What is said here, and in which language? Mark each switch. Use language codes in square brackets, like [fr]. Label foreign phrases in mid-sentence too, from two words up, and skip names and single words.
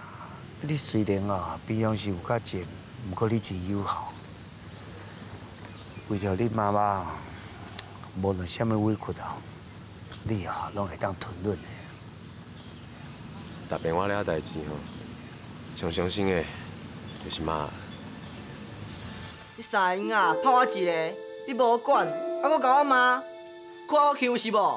[nan] 你虽然啊比样是有较贱，不过你真友好。为着你妈妈，无论什么委屈啊，你啊拢会当吞忍的。逐遍我了代志吼，上伤心的就是妈。你三个啊，拍我一个，你无管，还佫甲我骂，看我欺负是无？